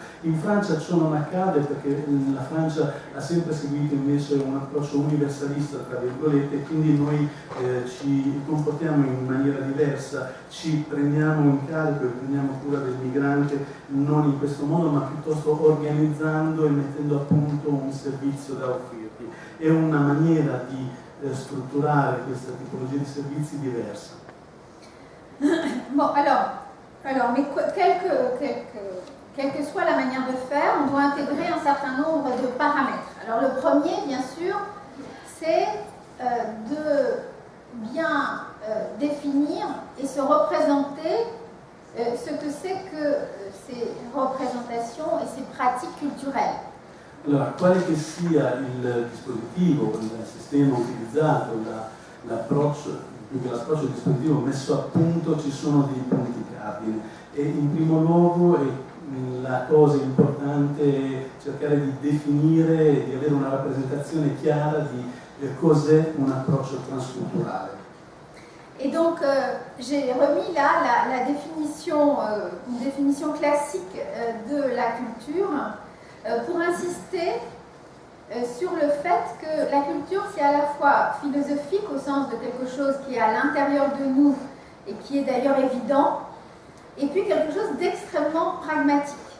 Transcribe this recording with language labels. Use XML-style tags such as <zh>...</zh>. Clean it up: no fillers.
<it>In Francia ciò non accade, perché la Francia ha sempre seguito invece un approccio universalista, tra virgolette, e quindi noi ci comportiamo in maniera diversa, ci prendiamo in carico e prendiamo cura del migrante non in questo modo, ma piuttosto organizzando e mettendo a punto un servizio da offrirgli. È una maniera di strutturare questa tipologia di servizi diversa.</it> <fr>Bon, alors mais quelques quelle que soit la manière de faire, on doit intégrer un certain nombre de paramètres. Alors le premier, bien sûr, c'est de bien définir et se représenter ce que c'est que ces representations e ces pratiques culturelles.</fr> <it>Allora, quale che sia il dispositivo, il sistema utilizzato, l'approccio, più che l'approccio del dispositivo messo a punto, ci sono dei punti cardine. E in primo luogo la cosa importante è cercare di definire e di avere una rappresentazione chiara di cos'è un approccio transculturale.</it> <fr>Et donc, j'ai remis là une définition classique de la culture pour insister sur le fait que la culture, c'est à la fois philosophique au sens de quelque chose qui est à l'intérieur de nous et qui est d'ailleurs évident, et puis quelque chose d'extrêmement pragmatique.</fr>